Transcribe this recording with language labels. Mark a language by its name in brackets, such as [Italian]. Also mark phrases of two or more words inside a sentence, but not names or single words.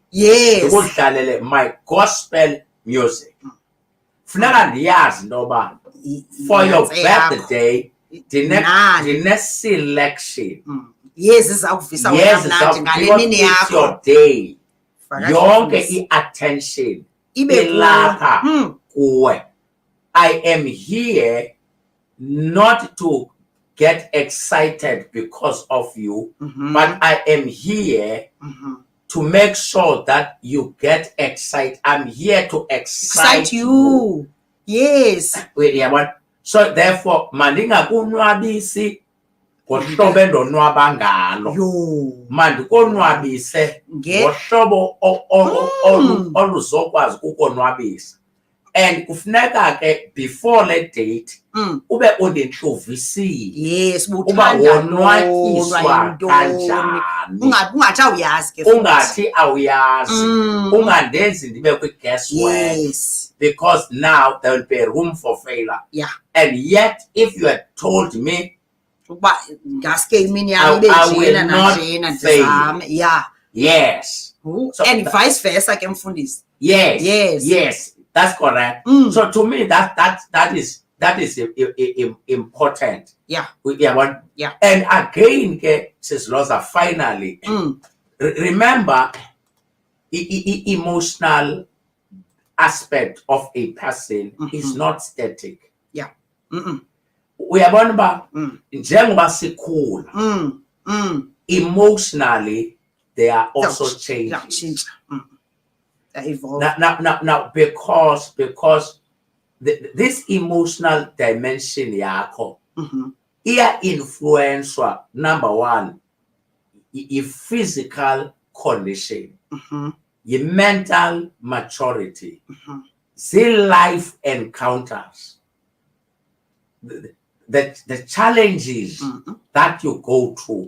[English] My gospel music. For your birthday, the next selection. It's your day. [Xhosa] Yonke I-attention ilapha kuwe. [English] I am here not to get excited because of you, but I am here to make sure that you get excited. I'm here to excite you. So therefore, [Xhosa] mandingakunwabisi ngohlobo endonwaba ngalo. Mandikonwabise ngohlobo oluzokwazi ukukonwabisa. And kufuneka ke [English] before the date [Xhosa] ube undihlovisile uba wonwatyiswa kanjani, ungathi awuyazi ke ungathi awuyazi, ungandenzi ndibe kwi-guesswork, [English] because now there will be room for failure. And yet if you had told me I will not fail. Yes. So, and vice versa [Xhosa] ke mfundisi. [English] Yes, that's correct. So to me that is important. And again, says Lhoza, finally, remember emotional aspect of a person is not static. [Xhosa] Uyabona ba njengoba sikhula [English] emotionally they are also changing. Now because this emotional dimension yakho iya influenced, number one, your physical condition, your mental maturity, the life encounters, the challenges that you go through.